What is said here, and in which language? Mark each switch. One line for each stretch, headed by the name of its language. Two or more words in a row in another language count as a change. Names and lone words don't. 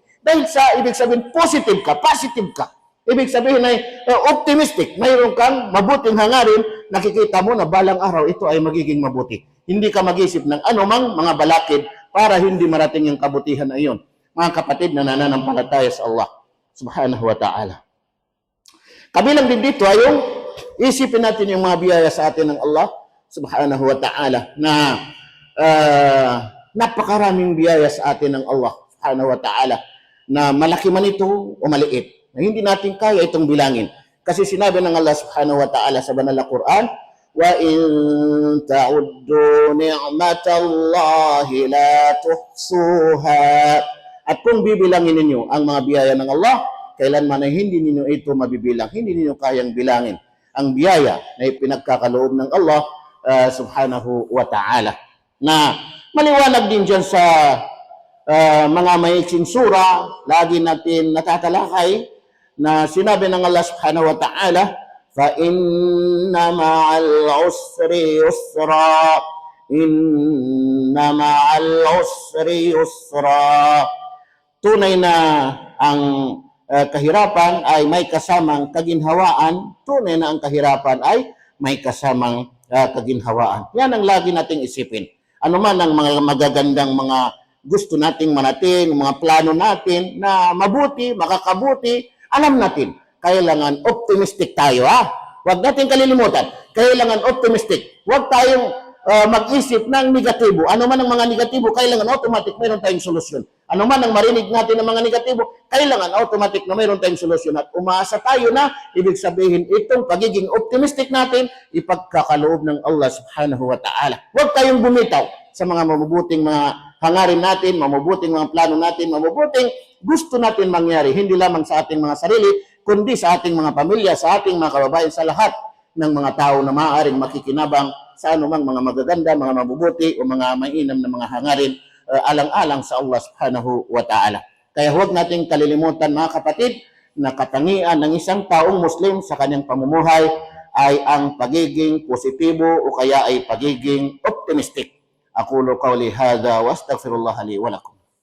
Filipino: Dahil sa ibig sabihin, positive ka. Ibig sabihin ay optimistic, mayroon kang mabuting hangarin, nakikita mo na balang araw ito ay magiging mabuti. Hindi ka mag-isip ng anumang mga balakid para hindi marating yung kabutihan na iyon. Mga kapatid na nananampalataya sa Allah
Arabic: سبحانه وتعالى.
Filipino: Kabilang din dito ay yung isipin natin yung mga biyaya sa atin ng Allah
Arabic: سبحانه وتعالى
Filipino: na napakaraming biyaya sa atin ng Allah
Arabic: سبحانه وتعالى
Filipino: na malaki man ito o maliit. Na hindi natin kaya itong bilangin. Kasi sinabi ng Allah
Arabic: سبحانه وتعالى
Filipino: sa banal na Quran,
Arabic: وَإِن تَعُدُّوا نِعْمَةَ اللَّهِ لَا تُحْصُوهَا.
Filipino: At kung bibilangin ninyo ang mga biyaya ng Allah, kailanman ay hindi ninyo ito mabibilang, hindi ninyo kayang bilangin ang biyaya na ipinagkakaloob ng Allah
Arabic: سبحانه وتعالى.
Filipino: Na maliwanag din dyan sa mga maiksing sura, lagi natin natatalakay na sinabi ng Allah
Arabic: سبحانه وتعالى, فَإِنَّ مَعَ الْعُسْرِ يُسْرًا إِنَّ مَعَ الْعُسْرِ يُسْرًا.
Filipino: Tunay na ang kahirapan ay may kasamang kaginhawaan. Tunay na ang kahirapan ay may kasamang kaginhawaan. Yan ang lagi nating isipin. Ano man ang mga magagandang mga gusto nating marating, mga plano natin na mabuti, makakabuti, alam natin. Kailangan optimistic tayo, Huwag natin kalilimutan. Kailangan optimistic. Huwag tayong mag-isip ng negatibo. Ano man ang mga negatibo, kailangan automatic mayroon tayong solusyon. Ano man ang marinig natin ng mga negatibo, kailangan automatic na mayroon tayong solusyon. At umaasa tayo na, ibig sabihin, itong pagiging optimistic natin, ipagkakaloob ng Allah
Arabic: سبحانه وتعالى.
Filipino: Huwag tayong bumitaw sa mga mabubuting mga hangarin natin, mabubuting mga plano natin, mabubuting gusto natin mangyari. Hindi lamang sa ating mga sarili, kundi sa ating mga pamilya, sa ating mga kababayan, sa lahat ng mga tao na maaaring makikinabang sa anumang mga magaganda, mga mabubuti o mga mainam na mga hangarin alang-alang sa Allah
Arabic: سبحانه وتعالى.
Filipino: Kaya huwag nating kalilimutan mga kapatid na katangian ng isang taong Muslim sa kanyang pamumuhay ay ang pagiging positibo o kaya ay pagiging optimistic.
Arabic: أقول قولي هذا وأستغفر الله لي ولكم.